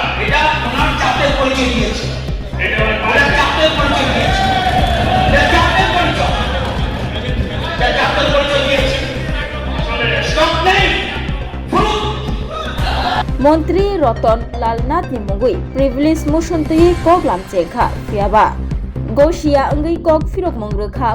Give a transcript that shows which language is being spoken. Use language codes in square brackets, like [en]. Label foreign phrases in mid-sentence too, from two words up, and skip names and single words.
[bn] এটা ওনার চাপের পরিচয় দিয়েছে, এটা ওনার চাপের পরিচয় দিয়েছে, এটা চাপের পরিচয়, এটা চাপের পরিচয় দিয়েছে। স্টপ নেই [trp] মন্ত্রী রতন লাল নাথ ni mungui [en] privilege motion [trp] tui kok lamche kha fiaba gosia angui kok firok mongre kha